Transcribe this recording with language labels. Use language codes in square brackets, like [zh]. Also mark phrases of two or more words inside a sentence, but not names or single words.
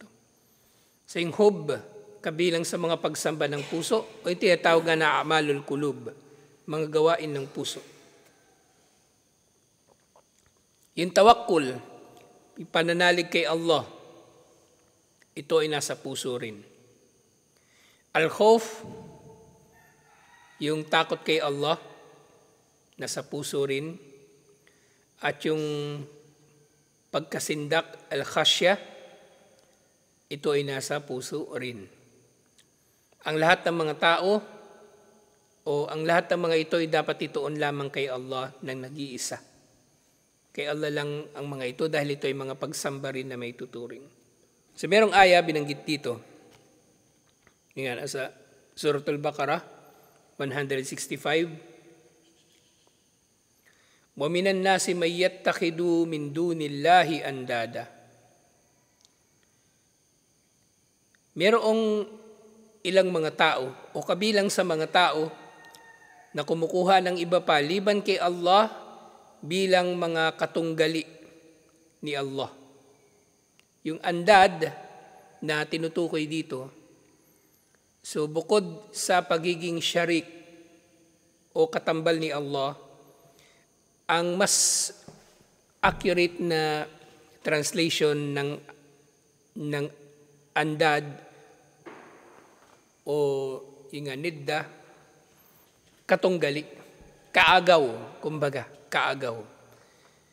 [tl] Sa yung hub, kabilang sa mga pagsamba ng puso, o ito tinatawag na [ar] أعمال القلوب, [tl] mga gawain ng puso. Yung tawakkul, yung pananalig kay Allah, ito ay nasa puso rin. Al-khawf, yung takot kay Allah, nasa puso rin. At yung pagkasindak, al-khashya, ito ay nasa puso rin. Ang lahat ng mga tao, o ang lahat ng mga ito ay dapat ituon lamang kay Allah ng nag-iisa. Kay Allah lang ang mga ito dahil ito ay mga pagsamba rin na may tuturing. So merong aya binanggit dito. Yan, sa Suratul Baqarah 165. [ar] وَمِنَ النَّاسِ مَن يَتَّخِذُ مِن دُونِ اللَّهِ أَندَادًا. [tl] Merong ilang mga tao o kabilang sa mga tao na kumukuha ng iba pa liban kay Allah bilang mga katunggali ni Allah. Yung andad na tinutukoy dito, so bukod sa pagiging syarik o katambal ni Allah, ang mas accurate na translation ng andad o yung nidda, katunggali, kaagaw, kumbaga, kaagaw.